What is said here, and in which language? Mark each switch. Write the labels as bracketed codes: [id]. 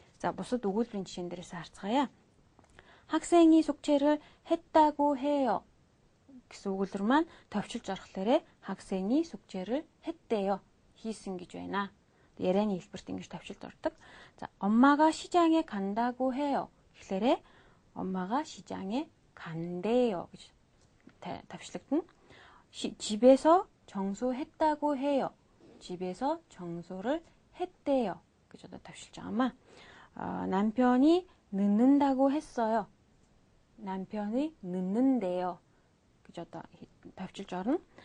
[mn] За бусад өгүүлбэрийн жишээн дээрээс харцгаая. [ko] 학생이 숙제를 했다고 해요 [mn] гэсэн өгүүлбэр маань товчилж орохлоорэ [ko] 학생이 숙제를 했대요. [mn] хийсэн гэж байна. ярианы хэлбэрт ингэж товчилж ордог. [ko] 자, 엄마가 시장에 간다고 해요. [mn] гэхлээрээ [ko] 엄마가 시장에 간대요 [mn] гэж товчлогдно. [ko] 집에서 청소했다고 해요. 집에서 청소를 했대요. [mn] гэж товчилж байгаамаа. [ko] 남편이 늦는다고 했어요. 남편이 늦는데요. [mn] гэж товчилж орно.